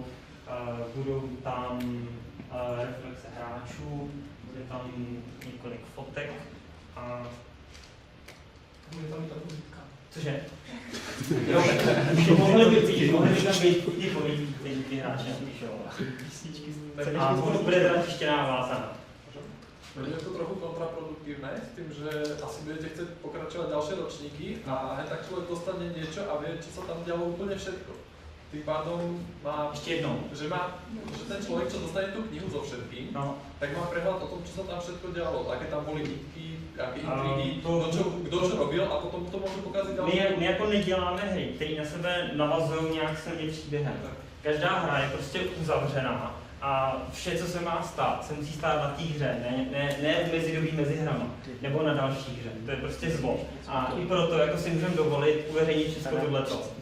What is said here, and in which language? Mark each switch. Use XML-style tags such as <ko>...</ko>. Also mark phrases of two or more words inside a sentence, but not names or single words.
<cs>Budou tam reflexe hráčů, bude tam několik fotek a Bude tam i ta povídka. cože? Jo, mohly by tam být ty povídky, ty hráči napíšou. A bude teda tištěná vázaná.</cs> <sk>Bude to trochu kontraproduktivné s tím, že asi budete chcieť pokračovať ďalšie ročníky a aj tak človek dostane niečo a vie, či sa tam dialo úplne všetko. Tým pádom má,</sk> <cs>Ještě jednou.</cs> <sk>že ten človek, čo dostane tú knihu so všetkým, tak má prehľad o tom, čo sa tam všetko dialo, aké tam boli nitky, aké intrigy, kdo čo robil a potom to môže pokaziť ďalšie.</sk> <cs>My jako neděláme hry, které na sebe navazují nějak silně příběhem. Každá hra je prostě uzavřená a vše, co se má stát, se musí stát na té hře, ne v mezidobí mezi hrama, nebo na další hře. To je prostě zvon. A i proto jako si můžeme dovolit uveřejnit všechno tohleto.</cs>